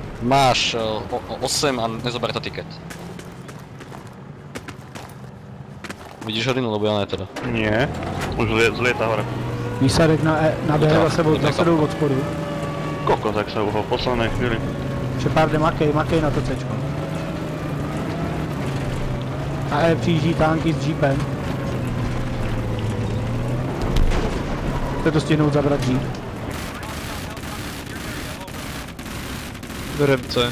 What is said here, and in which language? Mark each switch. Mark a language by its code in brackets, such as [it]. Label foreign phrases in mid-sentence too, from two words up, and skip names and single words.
[sk] Máš 8 a nezober to tiket. Vidíš hodinu, lebo ja ne teda. Nie, už zlieta hore. [cs] Výsadek na B zase jdou od spodu. [sk] Kokos, jak sa uhol v poslednej chvíli. [cs] Shepard, makej na to Cčko. A E přijíždí tanky s jeepem. Chce to stihnout zabrat jeep. Berem C.